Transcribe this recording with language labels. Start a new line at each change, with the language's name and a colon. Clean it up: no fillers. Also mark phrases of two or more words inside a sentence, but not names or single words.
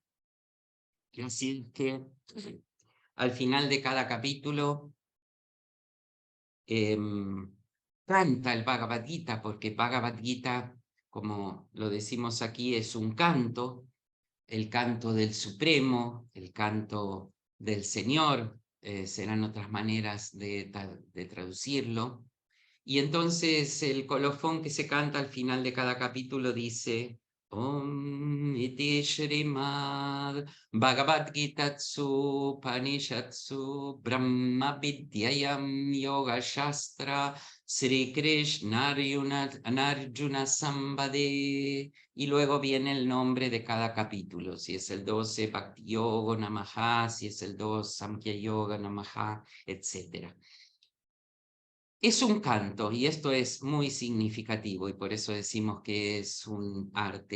Spanish: Y así que al final de cada capítulo canta el Bhagavad Gita, porque Bhagavad Gita, como lo decimos aquí, es un canto, el canto del Supremo, el canto del Señor, serán otras maneras de traducirlo. Y entonces el colofón que se canta al final de cada capítulo dice:
Sanskrit: Om iti Shrimad Bhagavad Gitatsu Panishatsu Brahma Vidyayam Yoga Shastra Sri Krishna Arjuna Sambade.
Spanish: Y luego viene el nombre de cada capítulo. Si es el 12,
Sanskrit: Bhakti Yoga Namaha,
Spanish: si es el 2,
Sanskrit: Samkhya Yoga Namaha,
Spanish: etc. Es un canto y esto es muy significativo y por eso decimos que es un arte.